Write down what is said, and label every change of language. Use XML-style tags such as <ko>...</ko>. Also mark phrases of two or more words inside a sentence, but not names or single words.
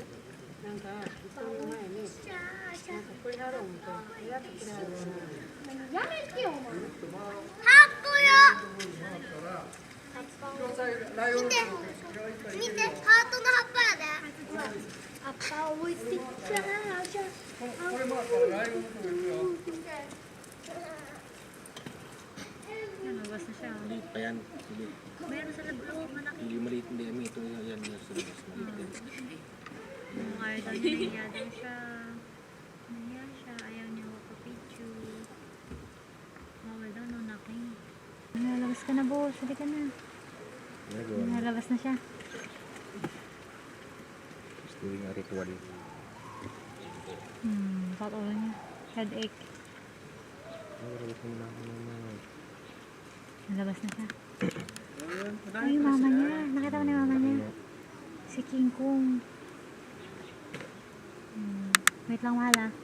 <ja>なんか、その前に、なんかこれ貼ろう思って、やっとこれ貼ろう。やめてよ、お前。ハッコよ。見て、見て、ハートの葉っぱやで。葉っぱ置いてきちゃう。これもあったらライオンのとこ行くよ。</ja> <tl>Lumabas na siya. Ayan, sige. Meron sa loob, malaki. Hindi maliit, hindi. Ito yan, nasa labas. Maliit din. Kung ayaw daw niya, nahiya daw siya. Nahiya siya, ayaw niya magpa-picture. Bawal daw nung naking. Nalabas ka na, boss. Hindi ka na. Nalabas na siya.</tl> <en>Just doing a ritual.</en> <tl>Bakit ulo niya? Headache. Nalabas na siya. Ay, yung mama niya. Nakita ko na yung mama niya. Si King Kong. Wait lang, mahal ah.</tl>